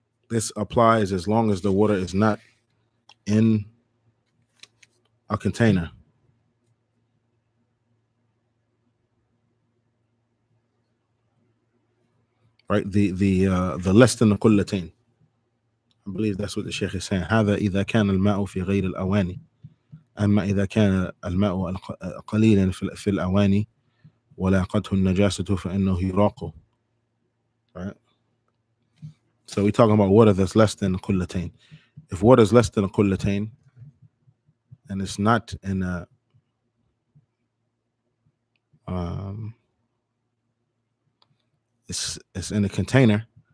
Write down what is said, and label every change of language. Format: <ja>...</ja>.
<en>This applies as long as the water is not in a container. Right? The less than the qullatain. I believe that's what the Sheikh is saying.</en> <ar>هذا إذا كان الماء في غير الأواني. أما إذا كان الماء قليلا في الأواني ولاقته النجاسة فإنه يراق.</ar> <en>Right? So we're talking about water that's less than a qullatain. If water is less than a qullatain and it's not in a it's in a container.</en>